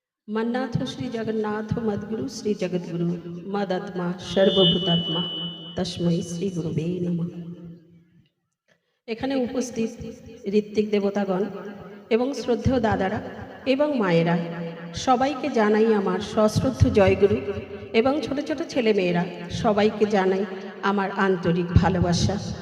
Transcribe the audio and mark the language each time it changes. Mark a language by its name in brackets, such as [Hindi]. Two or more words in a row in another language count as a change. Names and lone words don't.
[Sanskrit] मन्नाथ श्री जगन्नाथ मद्गुरु श्री जगद्गुरु मदात्मा सर्वभूतात्मा तस्मै श्री गुरुवे नमः। [Bangla] এখানে উপস্থিত ঋত্বিক দেবতাগণ এবং শ্রদ্ধেয় দাদারা এবং মায়েরা সবাইকে জানাই আমার সশ্রদ্ধ জয়গুরু এবং ছোট ছোট ছেলে মেয়েরা সবাইকে জানাই আমার আন্তরিক ভালোবাসা।